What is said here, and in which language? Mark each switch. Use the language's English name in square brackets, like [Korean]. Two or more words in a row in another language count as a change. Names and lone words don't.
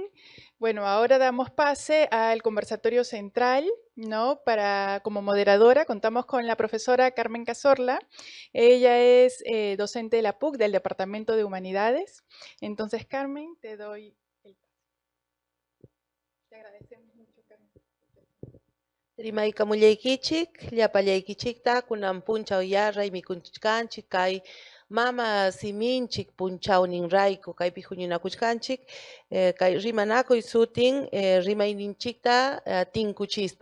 [Spanish] Bueno, ahora damos pase al conversatorio central, ¿no? Como moderadora contamos con la profesora Carmen Cazorla. Ella es docente de la PUC, del Departamento de Humanidades. Entonces, Carmen, te doy el paso. Te agradecemos mucho, Carmen. [Quechua] Rimaykamullaykichik, llapallaykichikta kunan punchaw yarray mikunchkanchik kay mama siminchik punchawninrayku kaypi huñunakuchkanchik kay rimanakuy sutin rimayninchikta tinkuchispa.